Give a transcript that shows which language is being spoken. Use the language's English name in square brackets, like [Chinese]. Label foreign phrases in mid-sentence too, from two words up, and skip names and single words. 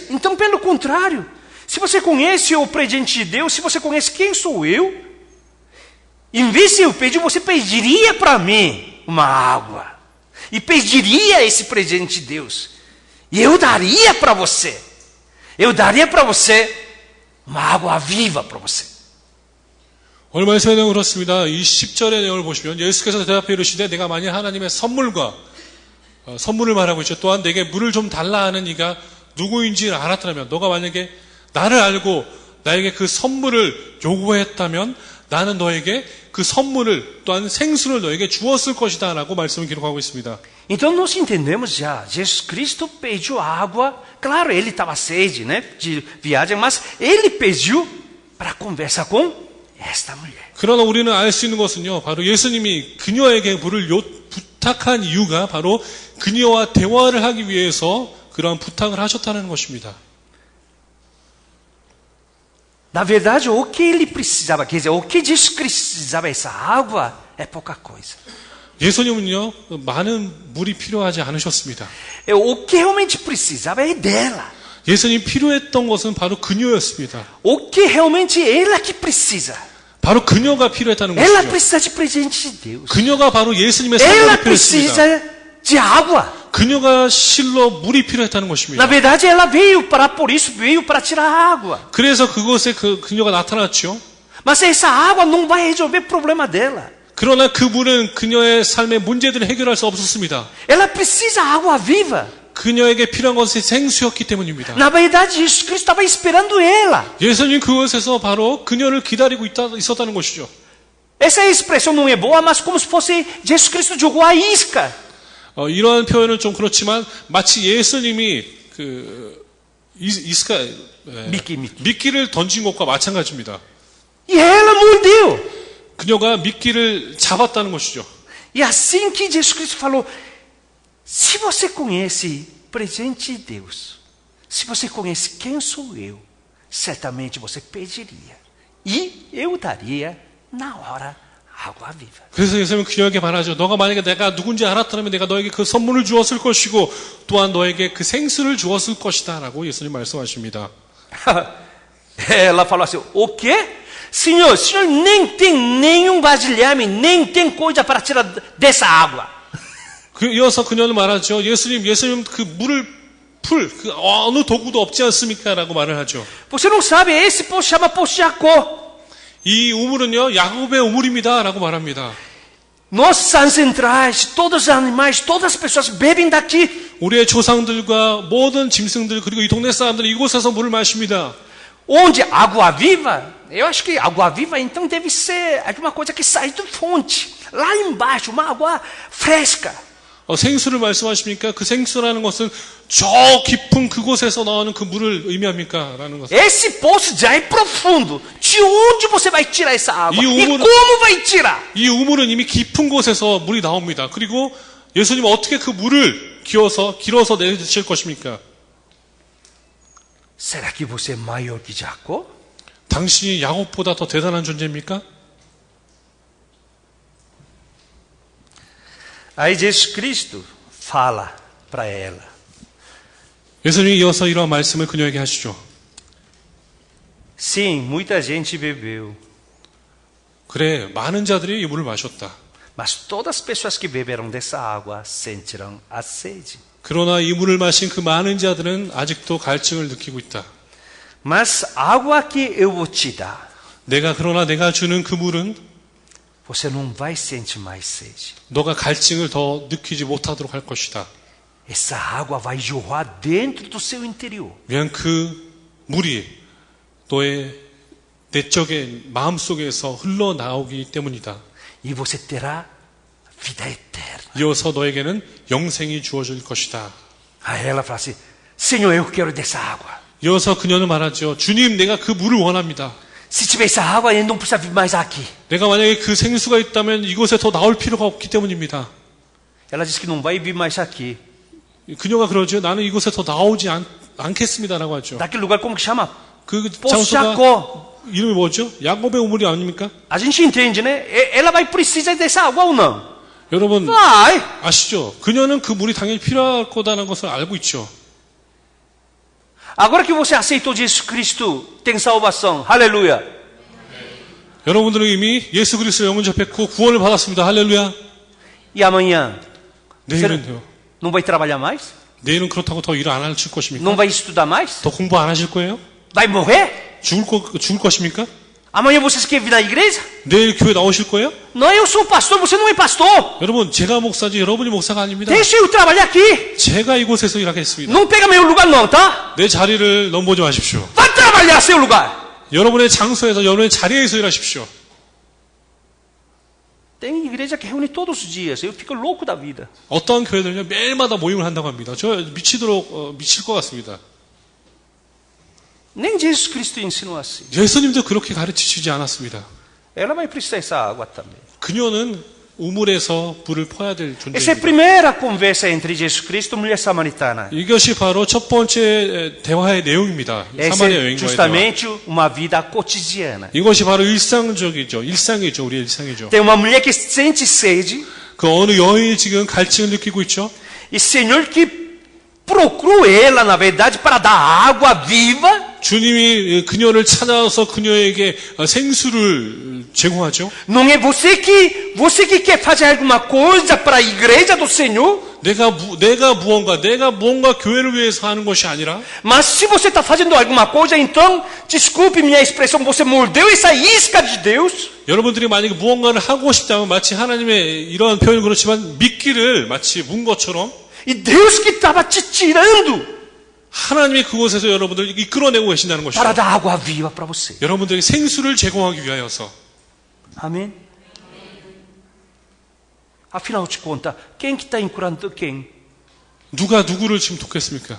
[Portuguese] Então, pelo contrário, se você conhece o presente de Deus, se você conhece quem sou eu, em vez de eu pedir, você pediria para mim uma água. E pediria esse presente de Deus. E eu daria para você. Eu daria para você uma água viva para você. [Korean] 오늘 말씀의 내용은 그렇습니다. 이 10절의 내용을 보시면 예수께서 대답해 이르시되 내가 만일 하나님의 선물과 선물을 말하고 있죠. 또한 내게 물을 좀 달라 하는 이가 누구인지를 알았다면 너가 만약에 나를 알고 나에게 그 선물을 요구했다면 나는 너에게 그 선물을 또한 생수를 너에게 주었을 것이다 라고 말씀을 기록하고 있습니다. [Portuguese] Então nós entendemos já, Jesus Cristo pediu água, claro, ele estava sede, né, de viagem, mas ele pediu para conversar com esta mulher. [Korean] 그러나 우리는 알 수 있는 것은요, 바로 예수님이 그녀에게 물을 부탁한 이유가 바로 그녀와 대화를 하기 위해서 그러한 부탁을 하셨다는 것입니다. [Portuguese] Na verdade, o que ele precisava, quer dizer, o que Jesus precisava essa água é pouca coisa. [Korean] 예수님은요, 많은 물이 필요하지 않으셨습니다. [Portuguese] O que realmente precisava é dela. [Korean] 예수님 필요했던 것은 바로 그녀였습니다. [Portuguese] O que realmente ela que precisa. [Korean] 바로 그녀가 필요했다는 [Portuguese] Ela [Korean] 것이죠. [Portuguese] precisa de presente de Deus. [Korean] 그녀가 바로 예수님의 [Portuguese] Ela [Korean] 선물이 필요했습니다. [Portuguese] precisa de água. [Korean] 그녀가 실로 물이 필요했다는 것입니다. [Portuguese] Na verdade, ela veio para, por isso veio para tirar água. [Korean] 그래서 그곳에 그녀가 나타났죠. [Portuguese] Mas essa água não vai resolver o problema dela. [Korean] 그러나 그 물은 그녀의 삶의 문제들을 해결할 수 없었습니다. [Portuguese] Ela precisa água viva. [Korean] 그녀에게 필요한 것이 생수였기 때문입니다. [Portuguese] Na verdade, Jesus Cristo estava esperando ela. [Korean] 예수님 그곳에서 바로 그녀를 기다리고 있었다는 것이죠. [Portuguese] Essa expressão não é boa, mas como se fosse Jesus Cristo jogou a isca. [Korean] 이러한 표현은 좀 그렇지만 마치 예수님이 미끼. 미끼를 던진 것과 마찬가지입니다. [Portuguese] E ela mordeu. [Korean] 그녀가 미끼를 잡았다는 것이죠. [Portuguese] E assim que Jesus Cristo falou, se você conhece presente de Deus, se você conhece quem sou eu, certamente você pediria. E eu daria na hora água viva. [Korean] 그래서 예수님은 그녀에게 말하죠. 너가 만약에 내가 누군지 알았다면 내가 너에게 그 선물을 주었을 것이고 또한 너에게 그 생수를 주었을 것이다 라고 예수님 말씀하십니다. [Portuguese] Ela falou assim, o quê? Senhor, o senhor nem tem nenhum vasilhame, nem tem coisa para tirar dessa água. [Korean] 이어서 그녀는 말하죠. 예수님 그 물을 그 어느 도구도 없지 않습니까? 라고 말을 하죠. [Portuguese] Você não sabe, esse poço chama poço de Jacó. [Korean] 이 우물은요, 야곱의 우물입니다. 라고 말합니다. [Portuguese] Nossos ancestrais, todos os animais, todas as pessoas bebem daqui. [Korean] 우리의 조상들과 모든 짐승들 그리고 이 동네 사람들이 이곳에서 물을 마십니다. [Portuguese] Onde? Água viva? Eu acho que água viva então deve ser alguma coisa que sai da fonte. Lá embaixo, uma água fresca. [Korean] 생수를 말씀하십니까? 그 생수라는 것은 저 깊은 그곳에서 나오는 그 물을 의미합니까? 라는 것은. [Portuguese] Esse poço já é profundo. De onde você vai tirar essa água? E como vai tirar? [Korean] 이 우물은 이미 깊은 곳에서 물이 나옵니다. 그리고 예수님은 어떻게 그 물을 길어서 내주실 것입니까? [Portuguese] Será que você é maior que Jacó? [Korean] 당신이 야곱보다 더 대단한 존재입니까? [Portuguese] Aí Jesus Cristo fala para ela. [Korean] 예수님이 이어서 이러한 말씀을 그녀에게 하시죠. [Portuguese] Sim, muita gente bebeu. [Korean] 그래, 많은 자들이 이 물을 마셨다. [Portuguese] Mas todas as pessoas que beberam dessa água sentirão a sede. [Korean] 그러나 이 물을 마신 그 많은 자들은 아직도 갈증을 느끼고 있다. [Portuguese] Mas a água que eu vou te dar, [Korean] 그러나 내가 주는 그 물은 [Portuguese] você não vai sentir mais sede. [Korean] 너가 갈증을 더 느끼지 못하도록 할 것이다. [Portuguese] Essa água vai jorrar dentro do seu interior. [Korean] 왜냐하면 그 물이 너의 내적의 마음속에서 흘러나오기 때문이다. [Portuguese] E você terá vida eterna. [Korean] 이어서 너에게는 영생이 주어질 것이다. [Portuguese] Aí ela fala assim, Senhor, eu quero dessa água. [Korean] 이어서 그녀는 말하죠. 주님, 내가 그 물을 원합니다. [Portuguese] Se tiver essa água, ele não precisa vir mais aqui. [Korean] 내가 만약에 그 생수가 있다면 이곳에 더 나올 필요가 없기 때문입니다. [Portuguese] Ela disse que não vai vir mais aqui. [Korean] 그녀가 그러죠. 나는 이곳에 더 나오지 않겠습니다라고 하죠. [Portuguese] Daquele lugar como que chama? [Korean] 그 [Portuguese] Poço de [Korean] 장소가 [Portuguese] Jacó. [Korean] 이름이 뭐죠? 야곱의 우물이 아닙니까? [Portuguese] A gente entende, né? Ela vai precisar dessa água ou não? [Korean] 여러분 [Portuguese] Vai. [Korean] 아시죠? 그녀는 그 물이 당연히 필요할 거다는 것을 알고 있죠. [Portuguese] Agora que você aceitou Jesus Cristo, tem salvação. Aleluia. [Korean] 여러분들은 이미 예수 그리스도 영혼 접했고 구원을 받았습니다. 할렐루야. [Portuguese] E amanhã? [Korean] 내일은요? [Portuguese] Não vai trabalhar mais? [Korean] 내일은 그렇다고 더 일 안 하실 것입니까? [Portuguese] Não vai estudar mais? [Korean] 더 공부 안 하실 거예요? [Portuguese] Vai morrer? [Korean] 죽을 것입니까? [Portuguese] Amanhã vocês querem vir na igreja? [Korean] 내일 교회 나오실 거예요? [Portuguese] Não, eu sou pastor, você não é pastor. [Korean] 여러분 제가 목사지 여러분이 목사가 아닙니다. [Portuguese] Deixa eu trabalhar aqui. [Korean] 제가 이곳에서 일하겠습니다. [Portuguese] Não pega meu lugar não, tá? [Korean] 내 자리를 넘보지 마십시오. [Portuguese] Vai trabalhar seu lugar. [Korean] 여러분의 장소에서 여러분의 자리에서 일하십시오. [Portuguese] Tem igreja que reúne todos os dias. Eu fico louco da vida. [Korean] 어떠한 교회들은요 매일마다 모임을 한다고 합니다. 저 미칠 것 같습니다. [Portuguese] Nem Jesus Cristo ensinou assim. [Korean] 예수님도 그렇게 가르치시지 않았습니다. [Portuguese] Ela vai precisar dessa água também. [Korean] 그녀는 우물에서 불을 퍼야 될 [Portuguese] Essa é a [Korean] 존재입니다. [Portuguese] primeira conversa entre Jesus Cristo e a mulher samaritana. [Korean] 이것이 바로 첫 번째 대화의 내용입니다. [Portuguese] Essa [Korean] 사마리아 [Portuguese] é [Korean] 여인과의 대화. [Portuguese] justamente uma vida cotidiana. [Korean] 이것이 바로 일상이죠. 우리의 일상이죠. [Portuguese] Tem uma mulher que sente sede [Korean] 그 어느 여인이 지금 갈증을 느끼고 있죠. [Portuguese] e Senhor que procurou ela, na verdade, para dar água viva. [Korean] 주님이 그녀를 찾아서 그녀에게 생수를 제공하죠. [Portuguese] Não é você que quer fazer alguma coisa para a igreja do Senhor? [Korean] 내가 무언가 교회를 위해서 하는 것이 아니라 [Portuguese] Mas se você está fazendo alguma coisa, então, desculpe minha expressão, você mordeu essa isca de Deus. [Korean] 여러분들이 만약에 무언가를 하고 싶다면 마치 하나님의 이러한 표현은 그렇지만 미끼를 마치 문 것처럼 [Portuguese] E Deus que estava te tirando [Korean] 하나님이 그곳에서 여러분들을 이끌어내고 계신다는 것이죠. [Portuguese] para dar água viva para você. [Korean] 여러분들에게 생수를 제공하기 위하여서. [Portuguese] Amém? Afinal de contas, quem que está curando quem? [Korean] 누가 누구를 지금 돕겠습니까?